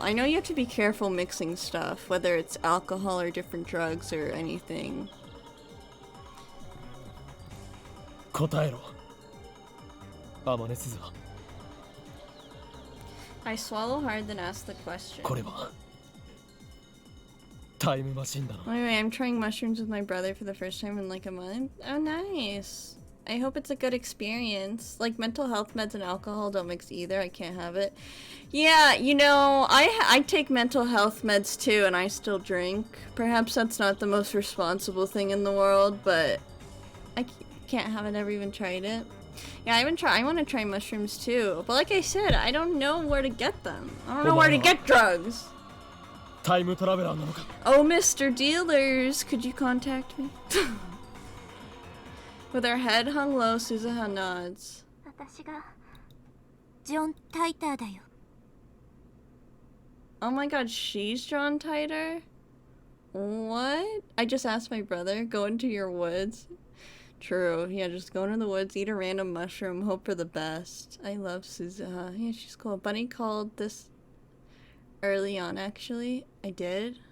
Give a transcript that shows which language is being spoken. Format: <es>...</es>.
<en>I know you have to be careful mixing stuff, whether it's alcohol or different drugs or anything.</en> <ja>答えろ。天音鈴は。</ja> <en>I swallow hard then ask the question.</en> <ja>これはタイムマシンだな。</ja> <en>Anyway, I'm trying mushrooms with my brother for the first time in like a month. Oh, nice. I hope it's a good experience. Like, mental health meds and alcohol don't mix either. I can't have it. Yeah, you know, I take mental health meds too, and I still drink. Perhaps that's not the most responsible thing in the world, but I can't have it. Never even tried it. Yeah, I want to try mushrooms too. But like I said, I don't know where to get them. I don't know where to get drugs.</en> <ja>タイムトラベラーなのか。</ja> <en>Oh, Mr. Dealers, could you contact me? With her head hung low, Suzuha nods.</en> <ja>私がジョン・タイターだよ。</ja> <en>Oh my god, she's John Tighter? What? I just asked my brother, go into your woods. True, yeah, just go into the woods, eat a random mushroom, hope for the best. I love Suzuha. Yeah, she's cool. Bunny called this early on, actually. I did?</en>